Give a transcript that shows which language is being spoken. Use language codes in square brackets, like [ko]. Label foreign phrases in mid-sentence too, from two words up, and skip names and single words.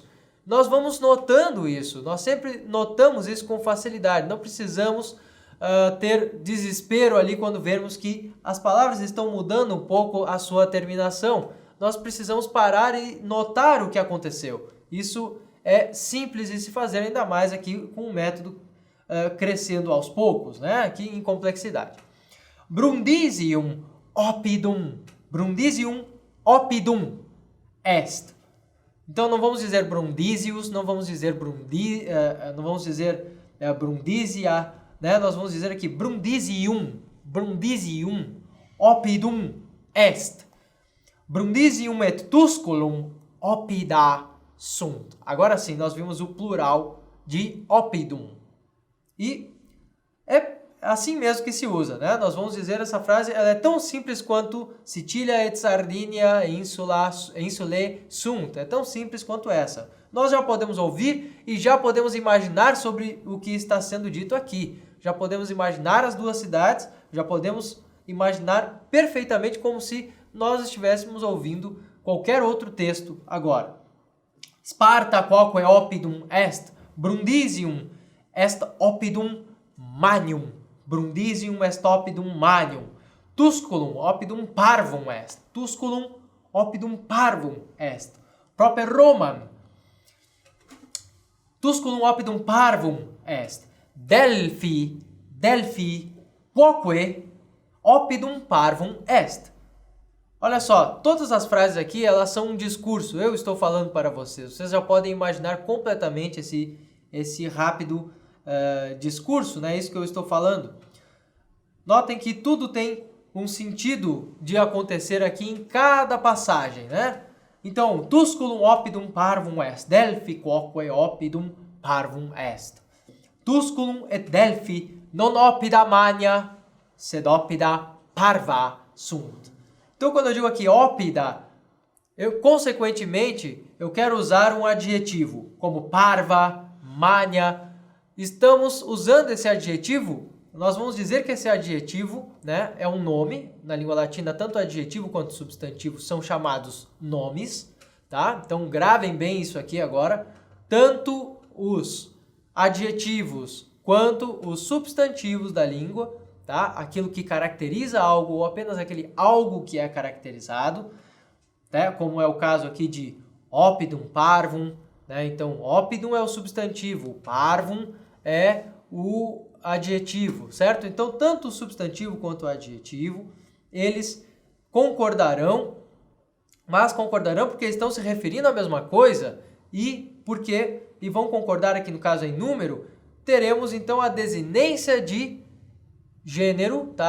[pt] Nós vamos notando isso, nós sempre notamos isso com facilidade, não precisamos ter desespero ali quando vermos que as palavras estão mudando um pouco a sua terminação. Nós precisamos parar e notar o que aconteceu. Isso é simples de se fazer, ainda mais aqui com o método crescendo aos poucos, né? Aqui em complexidade. [la] Brundisium oppidum. Brundisium oppidum est. [pt] Então não vamos dizer Brundisius, não vamos dizer Brundisia, né? Nós vamos dizer aqui [la] Brundisium oppidum est. Brundisium et tusculum oppida sunt. [pt] Agora sim, nós vimos o plural de oppidum. E é assim mesmo que se usa, né? Nós vamos dizer essa frase, ela é tão simples quanto [la] Sicilia et Sardinia insulae sunt. [pt] É tão simples quanto essa. Nós já podemos ouvir e já podemos imaginar sobre o que está sendo dito aqui. Já podemos imaginar as duas cidades, já podemos imaginar perfeitamente como se nós estivéssemos ouvindo qualquer outro texto agora. [la] Sparta quoque oppidum est, Brundisium est oppidum manium. Brundisium est oppidum manium. Tusculum oppidum parvum est. Tusculum oppidum parvum est. Proper Roman. Tusculum oppidum parvum est. Delphi quoque oppidum parvum est. [pt] Olha só, todas as frases aqui, elas são um discurso. Eu estou falando para vocês. Vocês já podem imaginar completamente esse rápido discurso, né? Isso que eu estou falando. Notem que tudo tem um sentido de acontecer aqui em cada passagem, né? Então, [la] Tusculum oppidum parvum est. Delphi quoque oppidum parvum est. Tusculum et Delphi non oppida mania, sed oppida parva sunt. [pt] Então, quando eu digo aqui oppida, consequentemente, eu quero usar um adjetivo, como parva, mania. Estamos usando esse adjetivo, nós vamos dizer que esse adjetivo, né, é um nome. Na língua latina, tanto adjetivo quanto substantivo são chamados nomes, tá? Então, gravem bem isso aqui agora. Tanto os adjetivos quanto os substantivos da língua, tá? Aquilo que caracteriza algo ou apenas aquele algo que é caracterizado, tá? Como é o caso aqui de [la] oppidum parvum, [pt] né? Então, oppidum é o substantivo, parvum é o adjetivo, certo? Então, tanto o substantivo quanto o adjetivo, eles concordarão, mas concordarão porque estão se referindo à mesma coisa e vão concordar aqui no caso em número, teremos então a desinência de gênero, tá?